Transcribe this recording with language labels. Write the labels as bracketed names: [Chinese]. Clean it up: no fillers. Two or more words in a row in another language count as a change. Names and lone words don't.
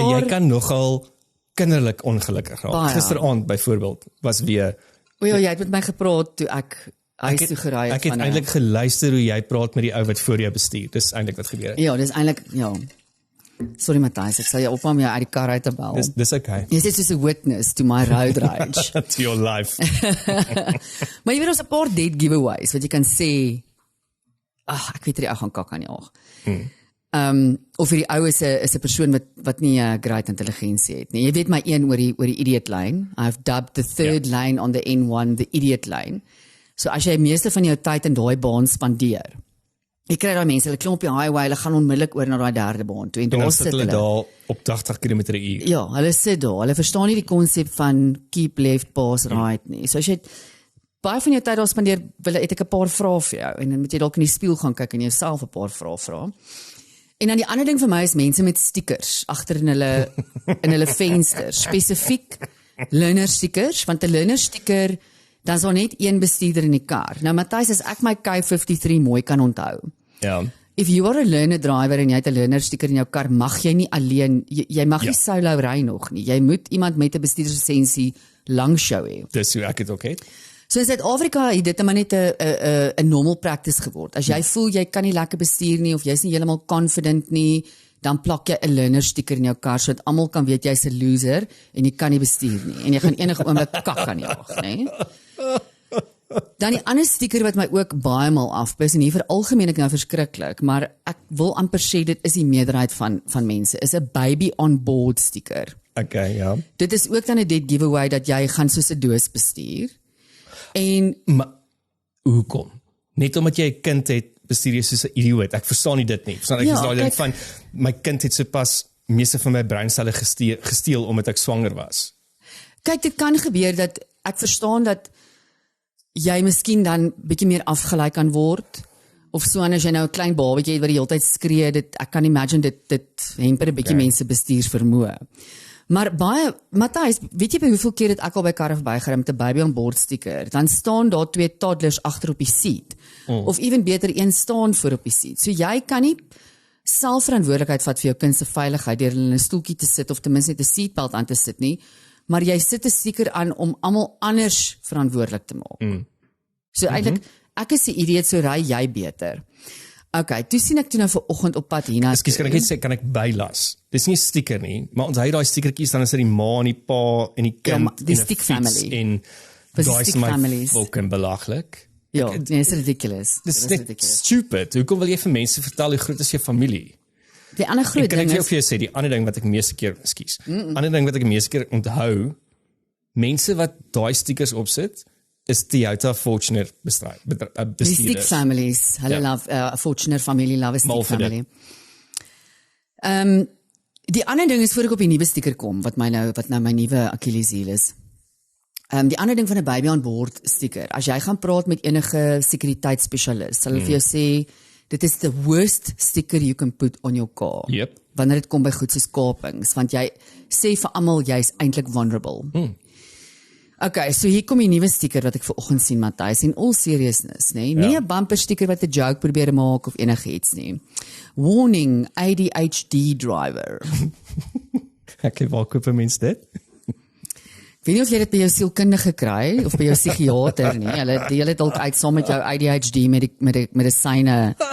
[Afrikaans] en jy kan nogal kinderlik ongelukkig raak. Gisteraand byvoorbeeld was weer jy het met my gepraat toe ek huis toe gery het. Ek het eintlik geluister hoe jy praat met die ou wat voor jou bestuur. Dis eintlik wat gebeur het. Ja, dis eintlik Sorry Matthys, ek sal jou ophou om jou uit die kar uit te bel. Dis okay. Jy is [English] just a witness to my road rage. To your life. [Afrikaans] Maar jy weet ons 'n paar [English] dead giveaways [Afrikaans] wat jy kan sê, ek weet jy gaan kak aan die oog. Of vir die ou is 'n persoon wat nie 'n great intelligensie het nie. Jy weet my een oor die [English] idiot lane. I've dubbed the third lane on the N1 the idiot lane. [Afrikaans] So as jy meeste van jou tyd in daai baan spandeer, jy kry daai mense, hulle klim op die highway, hulle gaan onmiddellik oor na daai derde baan toe en daar sit hulle daar op 80 km/h. Ja, hulle sit daar. Hulle verstaan nie die konsep van [English] keep left, pass right [Afrikaans] nie. So as jy baie van jou tyd daar spandeer, het ek 'n paar vrae vir jou en dan moet jy dalk in die spieël gaan kyk en jouself 'n paar vrae vra. En dan die ander ding vir my is mense met stickers agter in hulle vensters, spesifiek [English] learner stickers, [Afrikaans] want 'n [English] learner sticker [Afrikaans] dan is daar net een bestuurder in die kar. Nou Matthys, as ek my K53 mooi kan onthou. Ja. [English] If you are a learner driver [Afrikaans] en jy het 'n [English] learner sticker [Afrikaans] in jou kar, mag jy nie alleen, jy mag nie solo ry nog nie. Jy moet iemand met 'n bestuurderslisensie langs jou hê. Dis hoe ek dit ook het. So in Suid-Afrika het dit maar net 'n [English] normal practice [Afrikaans] geword. As jy voel jy kan nie lekker bestuur nie of jy's nie heeltemal confident nie, dan plak jy 'n learner sticker in jou kar sodat almal kan weet jy's 'n loser en jy kan nie bestuur nie en jy gaan enige oomblik kak aan jaag, nê? Dan die ander sticker wat my ook baie maal afpis en hier vir algemeen ek nou verskriklik, maar ek wil amper sê dit is die meerderheid van mense, is 'n [English] baby on board sticker. [Afrikaans] Okay, ja. Dit is ook dan 'n [English] dead giveaway [Afrikaans] dat jy gaan soos 'n doos bestuur. Maar hoekom? Net omdat jy 'n kind het, bestuur jy soos 'n idioot. Ek verstaan nie dit nie. Verstaan ek is daai ding van my kind het sopas meeste van my breinselle gesteel omdat ek swanger was. Kyk, dit kan gebeur dat ek verstaan dat jy miskien dan bietjie meer afgelei kan word of so en as jy nou 'n klein babatjie het wat die hele tyd skree, ek kan imagine dit hemper 'n bietjie mense bestuursvermoë. Maar baie, Matthys, weet jy by hoeveel keer het ek al by karre verbygery met 'n [English] baby on board sticker? [Afrikaans] Dan staan daar 2 toddlers agter op die seat. Of even beter, een staan voor op die seat. So jy kan nie selfverantwoordelikheid vat vir jou kind se veiligheid deur hulle in 'n stoeltjie te sit of ten minste 'n seatbelt aan te sit nie, maar jy sit 'n sticker aan om almal anders verantwoordelik te maak. So eintlik, ek is 'n idioot, so ry jy beter. Okay, toe sien ek toe nou vanoggend op pad hierna. Ekskuus, kan ek net sê, kan ek bylas? Dis nie 'n sticker nie, maar onthou daai stickertjies dan is dit die ma en die pa en die kind [English] die stick family. [Afrikaans] En daai is my fucking belaglik. Ja, nee, is ridiculous. Dis net stupid. Hoekom wil jy vir mense vertel hoe groot is jou familie? Die ander groot ding is, kan ek vir jou sê, die ander ding wat ek meeste keer, ander ding wat ek meeste keer onthou, mense wat daai stickers opsit, is Toyota Fortuner Die bestuurders. [English] stick families, [Afrikaans] hulle love, Fortuner familie, [English] love a stick [Afrikaans] Mal vir dit. [English] family. [Afrikaans] Die ander ding is, voor ek op die nuwe sticker kom, wat nou my nuwe Achilleshiel is. Die ander ding van 'n [English] baby on board sticker, [Afrikaans] as jy gaan praat met enige sekuriteitsspesialis, hulle vir jou sê, dit is [English] the worst sticker you can put on your car. [Afrikaans] Yep. Wanneer dit kom by goed soos kapings, want jy sê vir almal jy's eintlik vulnerable. Okay, so hier kom die nuwe sticker wat ek vanoggend sien, Matthys, [English] in all seriousness, [Afrikaans] nee, nie 'n [English] bumper sticker [Afrikaans] wat 'n joke probeer maak of enigiets nie. [English] Warning, ADHD driver. [Afrikaans] Okay, waar koop 'n mens dit? Ek weet nie of jy dit by jou sielkundige kry of by jou psigiater nie. Hulle deel dit dalk uit saam met jou ADHD medisyne.